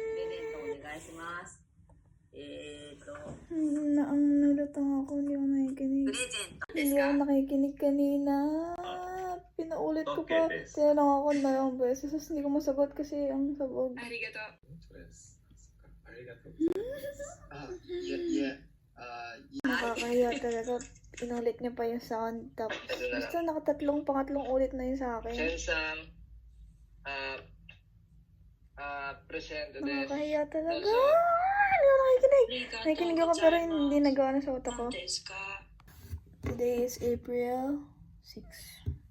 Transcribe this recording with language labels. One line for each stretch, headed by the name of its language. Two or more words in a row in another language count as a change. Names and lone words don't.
Japanese: プレゼントお願いします。
Filipino: Nalutang ako, hindi ako
Japanese: プ
Filipino: nakikinig.
Japanese: レゼントで
Filipino: Hindi
Japanese: す
Filipino: ako
Japanese: か
Filipino: nakikinig kanina. Pinaulit ko pa. Tinanong ako na yung beses. Tapos hindi ko masagot kasi ang sabog.
Japanese: ありがとう。そうです。ありがとうございます。いえ、
Filipino: Nakakahiya talaga. Inulit niya pa yung sound. Tapos basta pangatlong ulit na yun sa akin.
Japanese: プレゼントです。
Filipino: Nakakahiya talaga. Hindi ako nakikinig. Nakikinig ako pero hindi nagawa na sa utak ko.
Japanese: 何ですか
English: Today is April 6.